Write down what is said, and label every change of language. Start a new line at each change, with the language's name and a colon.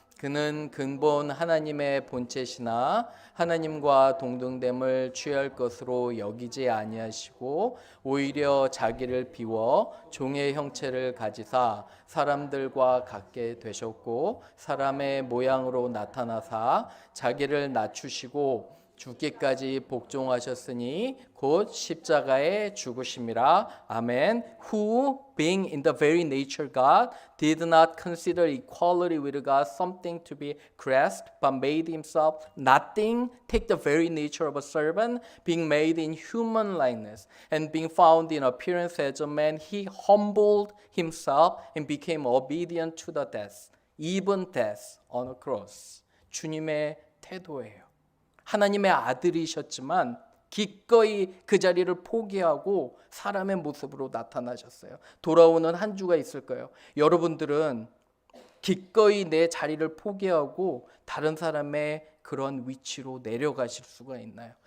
Korean: 그는 근본 하나님의 본체시나 하나님과 동등됨을 취할 것으로 여기지 아니하시고 오히려 자기를 비워 종의 형체를 가지사 사람들과 같게 되셨고 사람의 모양으로 나타나사 자기를 낮추시고 죽기까지 복종하셨으니 곧 십자가에 죽으심이라. 아멘.
English: Who, being in the very nature God, did not consider equality with God something to be grasped, but made himself nothing, take the very nature of a servant, being made in human likeness, and being found in appearance as a man, he humbled himself and became obedient to the death, even death on a cross.
Korean: 주님의 태도예요. 하나님의 아들이셨지만 기꺼이 그 자리를 포기하고 사람의 모습으로 나타나셨어요. 돌아오는 한 주가 있을 거예요. 여러분들은 기꺼이 내 자리를 포기하고 다른 사람의 그런 위치로 내려가실 수가 있나요?